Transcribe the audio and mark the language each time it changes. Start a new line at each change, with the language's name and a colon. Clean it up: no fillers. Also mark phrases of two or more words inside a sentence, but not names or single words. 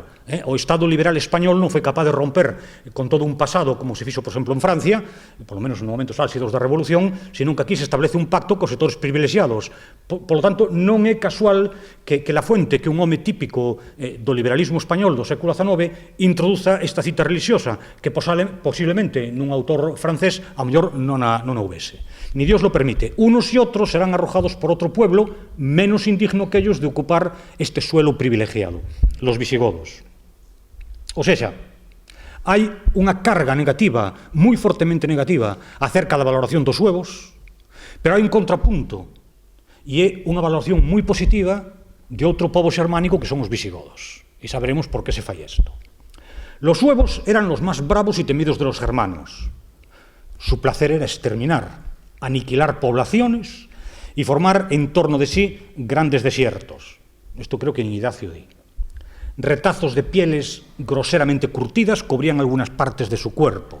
Galician: O Estado liberal español non foi capaz de romper con todo un pasado, como se fixo, por exemplo, en Francia, por lo menos nos momentos álxidos da Revolución, senón que aquí se establece un pacto cos sectores privilexiados. Por lo tanto, non é casual que la fuente que un home típico do liberalismo español do século XIX introduza esta cita religiosa, que posiblemente nun autor francés a mellor non houvese.
Spanish: Ni Dios lo permite. Unos y otros serán arrojados por otro pueblo menos indigno que ellos de ocupar este suelo privilegiado, los visigodos.
Galician: O sea, hai unha carga negativa, moi fortemente negativa, acerca da valoración dos suevos, pero hai un contrapunto, e é unha valoración moi positiva de outro pobo xermánico que son os visigodos. E saberemos por que se fai isto.
Spanish: Los suevos eran los más bravos y temidos de los germanos. Su placer era exterminar, aniquilar poblaciones y formar en torno de sí grandes desiertos. Esto creo que en Idacio di. Retazos de pieles groseramente curtidas cubrían algunas partes de su cuerpo.